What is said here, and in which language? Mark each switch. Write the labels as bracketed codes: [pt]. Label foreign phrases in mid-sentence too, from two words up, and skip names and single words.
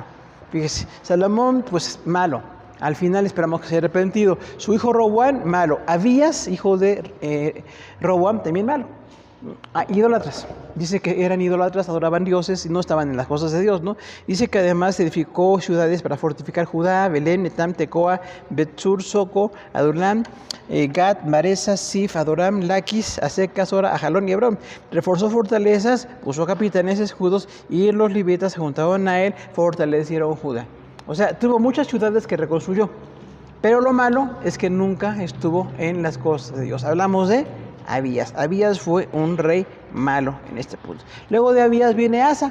[es] Fíjese, Salomón, pues malo. Al final esperamos que se haya arrepentido. Su hijo Roboam, malo. Abías, hijo de Roboam, también malo. Idólatras. Dice que eran idólatras, adoraban dioses y no estaban en las cosas de Dios, ¿no? Dice que además edificó ciudades para fortificar Judá, Belén, Etam, Tecoa, Betsur, Soco, Adulam, Gat, Maresa, Sif, Adoram, Laquis, Aseca, Sora, Ajalón y Hebrón. Reforzó fortalezas, puso capitanes escudos y los levitas se juntaban a él, fortalecieron Judá. O sea, tuvo muchas ciudades que reconstruyó, pero lo malo es que nunca estuvo en las cosas de Dios. Hablamos de Abías. Abías fue un rey malo en este punto. Luego de Abías viene Asa.